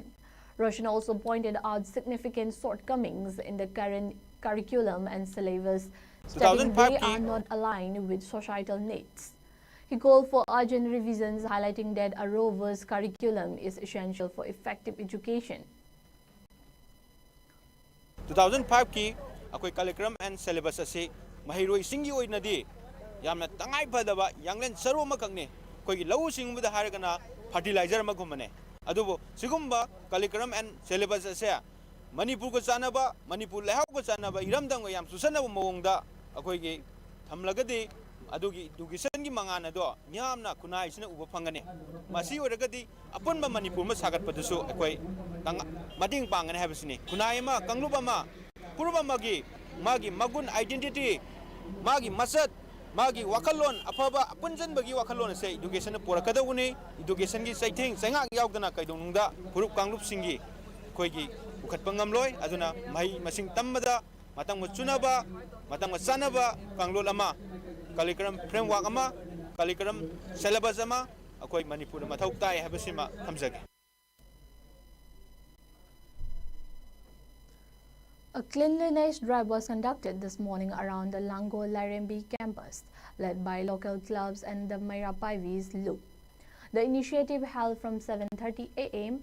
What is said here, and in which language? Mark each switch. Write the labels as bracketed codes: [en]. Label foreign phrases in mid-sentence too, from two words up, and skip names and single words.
[en] Roshan also pointed out significant shortcomings in the current curriculum and syllabus, stating they are not aligned with societal needs. He called for urgent revisions, highlighting that a robust curriculum is essential for effective education. [mni] 2005 ki akoi [en] curriculum and syllabus [mni] ase mahiroi singi oinadi yamna tangai phadaba yanglen saru makakne koi lau singbuda haragana fertilizer magumane adubo sigumba [en] curriculum and syllabus [mni] ase manipur ko chanaba manipur lehau ko chanaba iramdang yam susanaba mawongda akoi gi thamlagadi adugi education gi mangana do nyamna kunai sina uba phangane masi oragadi apunba manipur ma sagat padusu akoi mading pangane habisini kunai ma kangluba ma purba magi magun identity magi masat magi wakalon afaba apunjan bagi wakalon se education na porakada uni education gi saithing sanga yaugdana kaidonungda purup kanglup singi koi gi ukhat pangamloi aduna mai masing tammada matang chunaba matang chanaba kanglol ama [en] curriculum framework [mni] ama [en] curriculum syllabus [mni] ama akoi manipur mathau tai habasima thamjage. [en] A cleanliness drive was conducted this morning around the Lango Larembi campus, led by local clubs and the Maira Paivis Loop. The initiative held from 7:30 a.m.